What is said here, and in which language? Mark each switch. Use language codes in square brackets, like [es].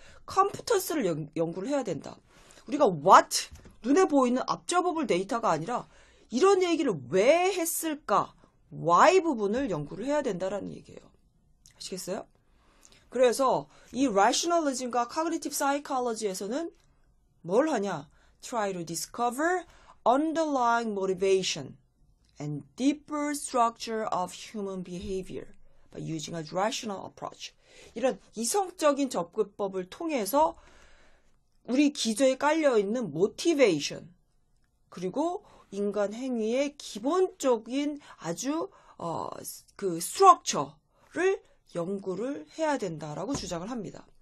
[ko] competence를 연구를 해야 된다. 우리가 what, 눈에 보이는 observable 데이터가 아니라 이런 얘기를 왜 했을까, why 부분을 연구를 해야 된다라는 얘기예요. 아시겠어요? 그래서 이 rationalism과 cognitive psychology에서는 뭘 하냐? [en] Try to discover underlying motivation and deeper structure of human behavior by using a rational approach. [ko] 이런 이성적인 접근법을 통해서 우리 기저에 깔려있는 motivation 그리고 인간 행위의 기본적인 아주 그 structure를 연구를 해야 된다라고 주장을 합니다.